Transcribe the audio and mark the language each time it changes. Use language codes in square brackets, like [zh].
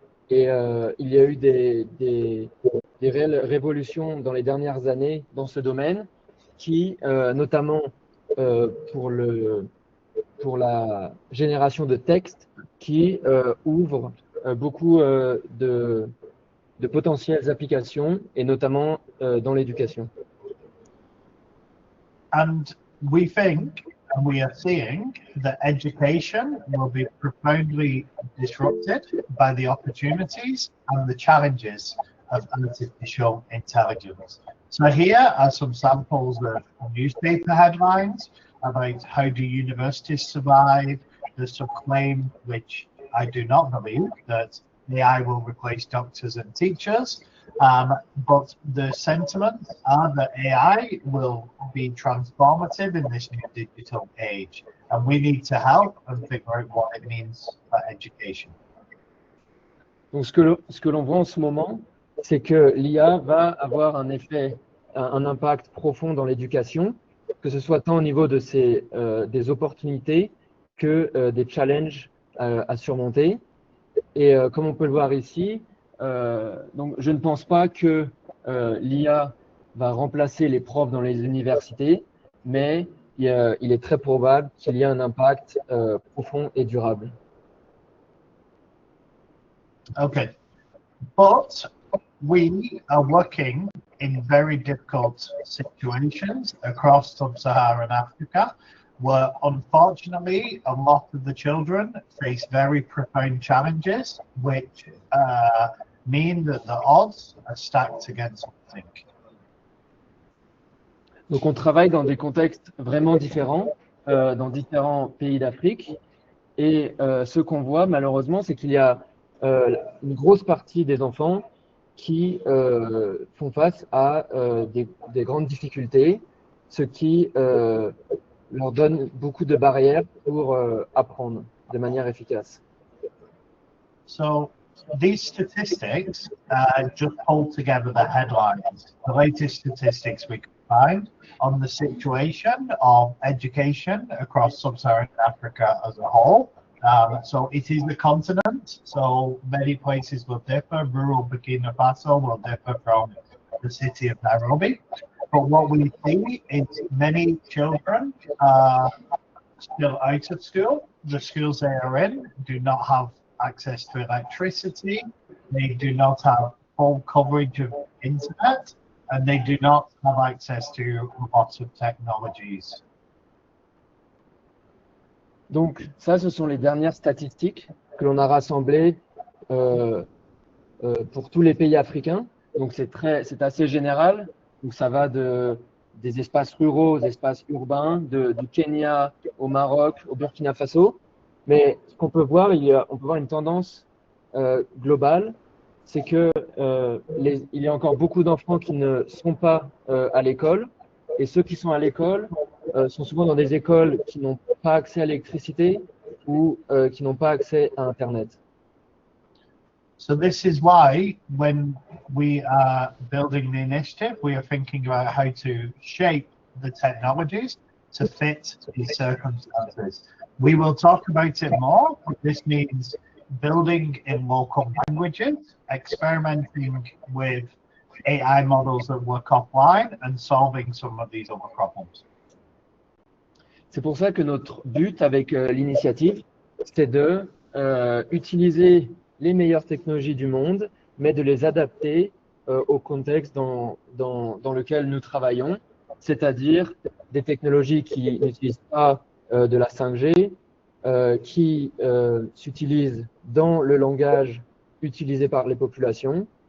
[fr] Et il y a eu des réelles révolutions dans les dernières années dans ce domaine qui, notamment pour la génération de texte, qui ouvre beaucoup de potentielles applications, et notamment dans l'éducation. [en] And we think, and we are seeing, that education will be profoundly disrupted by the opportunities and the challenges of artificial intelligence. So here are some samples of newspaper headlines about how do universities survive. There's some claim, which I do not believe, that AI will replace doctors and teachers. But the sentiments are that AI will be transformative in this new digital age, and we need to help and figure out what it means for education. [fr] Donc, ce que l'on voit en ce moment, c'est que l'IA va avoir un effet, un impact profond dans l'éducation, que ce soit tant au niveau de des opportunités que des challenges à surmonter. Et comme on peut le voir ici, donc je ne pense pas que l'IA va remplacer les profs dans les universités, mais il est très probable qu'il y ait un impact profond et durable. [en] Okay, but we are working in very difficult situations across sub-Saharan Africa, where unfortunately a lot of the children face very profound challenges, which mean that the odds are stacked against something. [fr] Donc on travaille dans des contextes vraiment différents, dans différents pays d'Afrique, et ce qu'on voit malheureusement, c'est qu'il y a une grosse partie des enfants qui font face à des grandes difficultés, ce qui leur donne beaucoup de barrières pour apprendre de manière efficace. [en] So these statistics just hold together the headlines, the latest statistics we can find on the situation of education across sub-Saharan Africa as a whole. So it is the continent, so many places will differ. Rural Burkina Faso will differ from the city of Nairobi. But what we see is many children are still out of school. The schools they are in do not have access to electricity. They do not have full coverage of internet, and they do not have access to lots of technologies. [fr] Donc ça, ce sont les dernières statistiques que l'on a rassemblées pour tous les pays africains. Donc c'est assez général. Donc ça va des espaces ruraux aux espaces urbains, du Kenya au Maroc, au Burkina Faso. Mais ce qu'on peut voir, on peut voir une tendance globale, c'est que il y a encore beaucoup d'enfants qui ne sont pas à l'école. Et ceux qui sont à l'école sont souvent dans des écoles qui n'ont pas accès à l'électricité ou qui n'ont pas accès à Internet. [en] So this is why when we are building the initiative, we are thinking about how to shape the technologies to fit these circumstances. We will talk about it more, but this means building in local languages, experimenting with AI models that work offline, and solving some of these other problems. [fr] C'est pour ça que notre but avec l'initiative, c'est de utiliser les meilleures technologies du monde, mais de les adapter au contexte dans lequel nous travaillons, c'est-à-dire des technologies qui n'utilisent pas de la 5G, qui s'utilisent dans le langage utilisé par les populations.